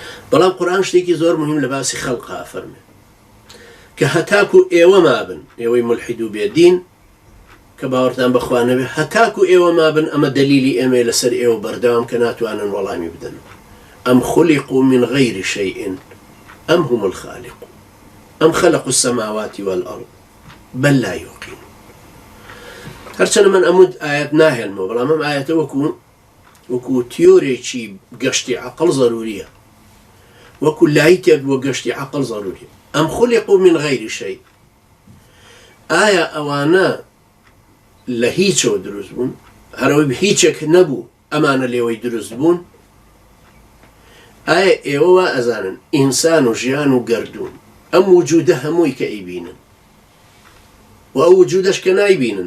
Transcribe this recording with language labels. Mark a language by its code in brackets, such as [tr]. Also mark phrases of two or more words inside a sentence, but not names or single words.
[ckb] بەڵام قورئان شتێکی زۆر مهم لە باسی خەڵقا فەرمێ کە هەتاکو ئێوە مابن ئێوەی ملحید و بێدین کە باوەڕتان بەخوا نەبێ هەتاکو ئێوە مابن ئەمە دەلیلی ئێمە لەسەر ئێوە بەردەوام کە ناتوانن وەڵامی بدەن ئەم [ar] خولقوا من غير شيء أم هم الخالقون أم خلقوا السماوات والأرض بل لا يوقنون [ckb] هەرچەندە من ئەمود ئاەت ناهێنمەوە بەڵام ئەم ئاەتە وەکو تیۆرێکی گەشتی عەقڵ ضروریە وەکو لایتێک بۆ گەشتی عەقڵ ضروریە ئەم [ar] خولقوا من غير شيء [ckb] ئایا ئەوانە لە هیچەوە دروست بوون هەرەوەی هیچێک نەبوو ئەمانە لێوەی دروست بوون ئایا ئێوە وا ئەزانن ئینسان و ژیان و گەردوون ئەم وجودە هەمووی کە ئەیبینن و ئەو وجودەش کە نایبینن